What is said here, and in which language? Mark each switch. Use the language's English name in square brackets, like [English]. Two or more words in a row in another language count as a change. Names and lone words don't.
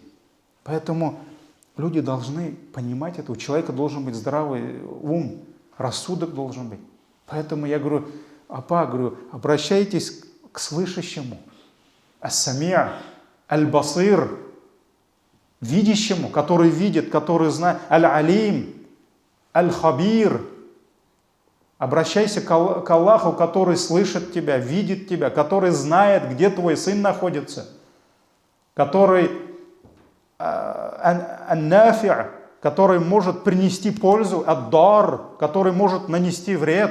[Russian] Поэтому люди должны понимать это, у человека должен быть здравый ум, рассудок должен быть. Поэтому я говорю, апа, говорю, обращайтесь к слышащему, [Arabic] السميع البصير, [Russian] видящему, который видит, который знает, [Arabic] العليم الخبير. [Russian] Обращайся к Аллаху, который слышит тебя, видит тебя, который знает, где твой сын находится, который ан-нафи', который может принести пользу, ад-дар, который может нанести вред.